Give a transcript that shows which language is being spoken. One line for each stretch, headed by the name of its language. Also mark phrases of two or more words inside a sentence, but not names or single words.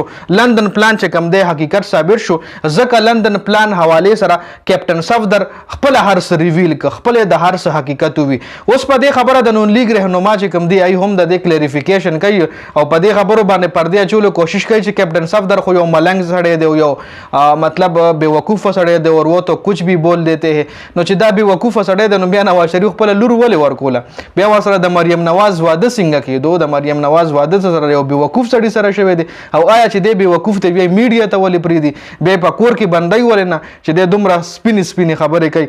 Pashto: لندن پلان چې کوم دی حقیقت ثابت شو ځکه لندن پلان حواله سره کیپټن صفدر خپل هرڅ ریویل ک خپل د هرڅ حقیقت وي. اوس په دې خبره د نون لیگ رهنما چې کوم دی ای هم د دې کلیریفیکیشن کوي او په دې خبرو باندې پردې اچولو کوشش کوي چې کیپټن صفدر خو یو ملنګ سړی دی یو مطلب بیوقوف سړی دی او
Urdu: تو کچھ بھی بول دیتے ہیں.
Pashto: نو چې دا بیوقوف سړی دی نو بیا نواز شریف خپل لور ولې ورکوله بیا ورسره د مریم نواز واده څنګه کېدو. د مریم نواز واده سره یو بیوقوف سړی سره شوی دی او آیا چې دی بیوقوف ته بیا میډیا ته ولې پریدي بیا په کور کې بندۍ ولې نه چې دی دومره سپینې خبرې کوي.